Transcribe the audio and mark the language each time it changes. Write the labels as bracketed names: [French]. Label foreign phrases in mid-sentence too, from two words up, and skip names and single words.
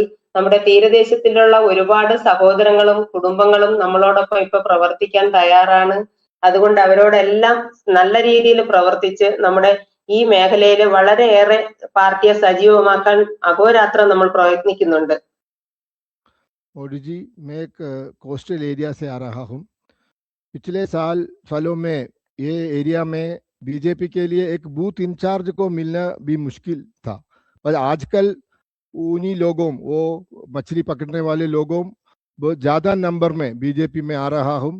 [Malayalam] നമ്മുടെ തീരദേശത്തിലുള്ള ഒരുപാട് സഹോദരങ്ങളും കുടുംബങ്ങളും നമ്മളോടൊപ്പം ഇപ്പൊ പ്രവർത്തിക്കാൻ തയ്യാറാണ്. അതുകൊണ്ട് അവരോടെല്ലാം നല്ല രീതിയിൽ പ്രവർത്തിച്ച് നമ്മുടെ ഈ മേഖലയിൽ വളരെയേറെ പാർട്ടിയെ സജീവമാക്കാൻ അഹോരാത്രം നമ്മൾ പ്രയത്നിക്കുന്നുണ്ട്. [Hindi] मोदी जी, मैं एक [English] coastal area [Hindi] से आ रहा हूँ। पिछले सालों में ये एरिया में बीजेपी के लिए एक [English] booth in-charge [Hindi] को मिलना भी मुश्किल था, पर आजकल उन्हीं लोगों, वो मछली पकड़ने वाले लोगों, बहुत ज्यादा नंबर में बीजेपी में आ रहा हूँ।